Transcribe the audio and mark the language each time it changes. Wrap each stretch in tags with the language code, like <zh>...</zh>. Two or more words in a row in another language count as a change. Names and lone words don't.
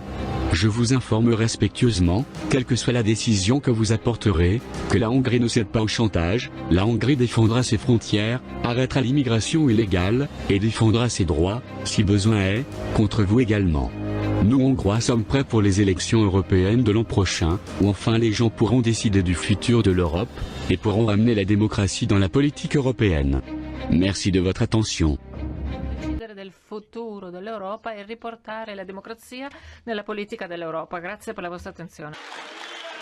<fr>Je vous informe respectueusement, quelle que soit la décision que vous apporterez, que la Hongrie ne cède pas au chantage, la Hongrie défendra ses frontières, arrêtera l'immigration illégale, et défendra ses droits, si besoin est, contre vous également. Nous Hongrois sommes prêts pour les élections européennes de l'an prochain, où enfin les gens pourront décider du futur de l'Europe, et pourront amener la démocratie dans la politique européenne. Merci de votre attention.</fr> <it>Del futuro dell'Europa e riportare la democrazia nella politica dell'Europa. Grazie per la vostra attenzione.</it>